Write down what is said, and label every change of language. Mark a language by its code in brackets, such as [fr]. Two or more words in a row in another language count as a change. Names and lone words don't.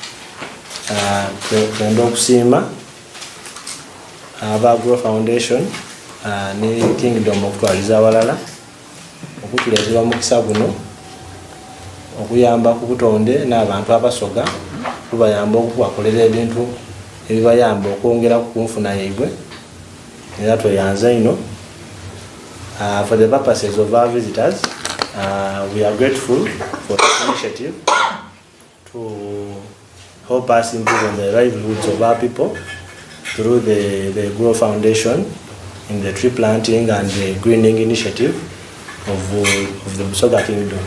[lg] Twenda okusiima aba Grow Foundation ne Kingdom okutwaliza abalala okutuleetera omukisa guno okuyamba ku butonde n'abantu abasoga tubayamba okubakolera ebintu ebibayamba okwongera ku nfuna yaibwe era tweyanza ino. [en] For the purposes of our visitors, we are grateful for this initiative to help us improve on the livelihoods of our people through the Grow Foundation in the tree planting and the greening initiative of the Busoga Kingdom.